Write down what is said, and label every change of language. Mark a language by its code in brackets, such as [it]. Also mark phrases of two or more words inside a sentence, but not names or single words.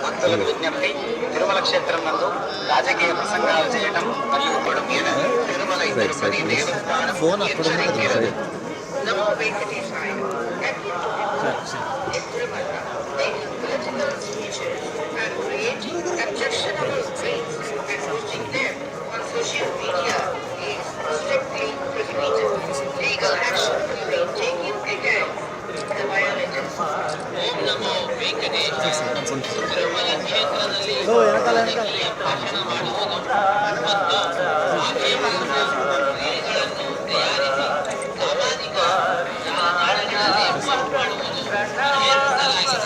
[te] భక్తులకు విజ్ఞప్తి, తిరుమల క్షేత్రం నందు రాజకీయ ప్రసంగాలు చేయడం మరియు తిరుమల తిరుపతి దేవస్థానం హెచ్చరించారు. [sa] నమో వెంకటేశాయ. [en] Political speeches and creating objectionable tweets and posting them on social media is strictly prohibited. Legal action will be taken against the violators. [sa] ॐ नमो वेङ्कटेशाय. [kn] ತಿರುಮಲ ಕ್ಷೇತ್ರದಲ್ಲಿ ರಾಜಕೀಯ ಭಾಷಣ ಮಾಡುವುದು ಮತ್ತು ಆಕ್ಷೇಪಣೆಗಳನ್ನು ತಯಾರಿಸಿ ಸಾಮಾಜಿಕ ಜಾಲತಾಣಗಳಲ್ಲಿ ಪೋಸ್ಟ್ ಮಾಡುವುದು ನಿಷೇಧಿಸಲಾಗಿದೆ.